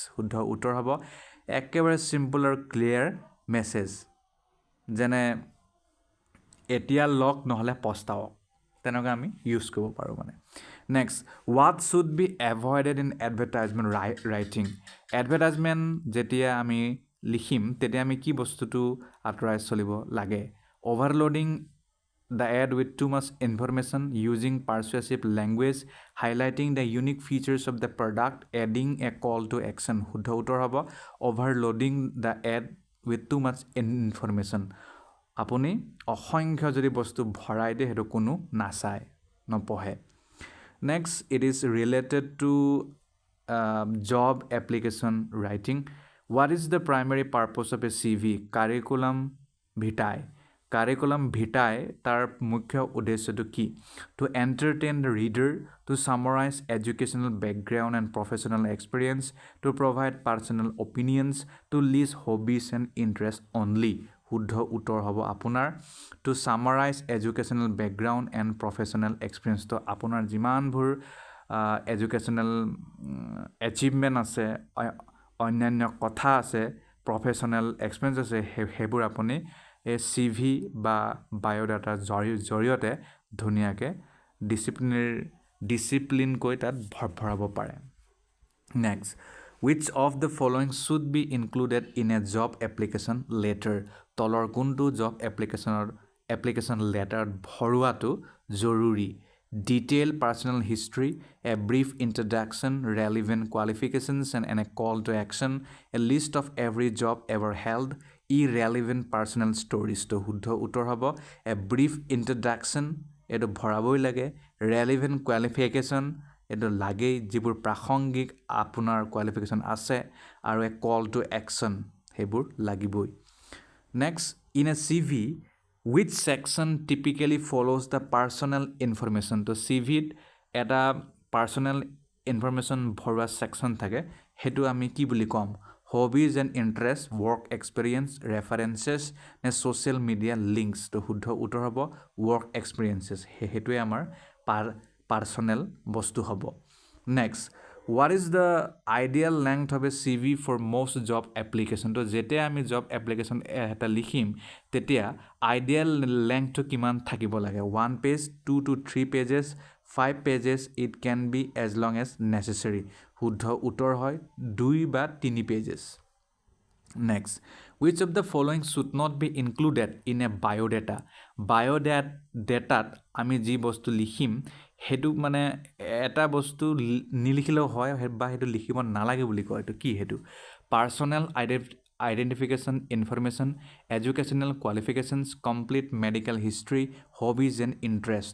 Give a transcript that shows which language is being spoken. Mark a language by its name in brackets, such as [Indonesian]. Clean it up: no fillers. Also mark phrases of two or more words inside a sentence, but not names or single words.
[Assamese] শুদ্ধ উত্তৰ হ'ব একেবাৰে চিম্পল আৰু [English] clear message, [Assamese] যেনে এতিয়া লগ নহ'লে পস্তাওক, তেনেকৈ আমি ইউজ কৰিব পাৰোঁ মানে. [English] Next, what should be avoided in advertisement writing? [Assamese] এডভাৰটাইজমেণ্ট যেতিয়া আমি লিখিম তেতিয়া আমি কি বস্তুটো আঁতৰাই চলিব লাগে? [English] অভাৰলোডিং the ad with too much information, using persuasive language, highlighting the unique features of the product, adding a call to action. [Assamese] শুদ্ধ উত্তৰ হ'ব [English] overloading the ad with too much information. [Assamese] আপুনি অসংখ্য যদি বস্তু ভৰাই দিয়ে সেইটো কোনো নাচায়, নপঢ়ে. [English] নেক্সট, it is related to job application writing. What is the primary purpose of a CV? Curriculum vitae. curriculum vitae [Assamese] তাৰ মুখ্য উদ্দেশ্যটো কি? [English] To entertain the reader, to summarize educational background and professional experience, to provide personal opinions, to list hobbies and interest only. [Assamese] শুদ্ধ উত্তৰ হ'ব আপোনাৰ [English] to summarize educational background and professional experience. [Assamese] তো আপোনাৰ যিমানবোৰ [English] educational achievement [Assamese] আছে, অন্যান্য কথা আছে, [English] professional experience [Assamese] আছে, সেইবোৰ আপুনি এই CV বা বায়'ডাটাৰ জৰিয়তে ধুনীয়াকৈ ডিচিপ্লিনকৈ তাত ভৰাব পাৰে. [English] নেক্সট, which of the following should be included in a job application letter? [Assamese] তলৰ কোনটো [English] job application [Assamese] লেটাৰত ভৰোৱাটো জৰুৰী? [English] Detailed personal history, a brief introduction, relevant qualifications and a call to action, a list of every job ever held, irrelevant personal stories. [Assamese] তো শুদ্ধ উত্তৰ হ'ব [English] a brief introduction, [Assamese] এইটো ভৰাবই লাগে. [English] relevant qualification, [Assamese] এইটো লাগেই, যিবোৰ প্ৰাসংগিক আপোনাৰ কোৱালিফিকেশ্যন আছে, আৰু [English] a call to action, [Assamese] সেইবোৰ লাগিবই. [English] নেক্সট, in a CV, which section typically follows the personal information? [Assamese] তো CVত এটা [English] personal information [Assamese] ভৰোৱা ছেকশ্যন থাকে, সেইটো আমি কি বুলি ক'ম? [English] hobbies and interest, work experience, references নে social media links? [Assamese] তো শুদ্ধ উত্তৰ হ'ব [English] work experiences, [Assamese] সেইটোৱে আমাৰ পাৰ্চনেল বস্তু হ'ব. [English] Next, what is the ideal length of a CV for most job application? [Assamese] তো যেতিয়া আমি [English] job application [Assamese] এটা লিখিম তেতিয়া আইডিয়েল লেংথটো কিমান থাকিব লাগে? [English] 1 page, 2 to 3 pages, 5 pages, it can be as long as necessary. [Assamese] শুদ্ধ উত্তৰ হয় 2 বা 3 pages. [English] Next, which of the following should not be included in a biodata? [Assamese] বায়'ডাটাত আমি যি বস্তু লিখিম সেইটো মানে এটা বস্তু নিলিখিলেও হয় বা সেইটো লিখিব নালাগে বুলি কয়. এইটো কি? [English] সেইটো personal identification information, educational qualifications, complete medical history, hobbies and interest.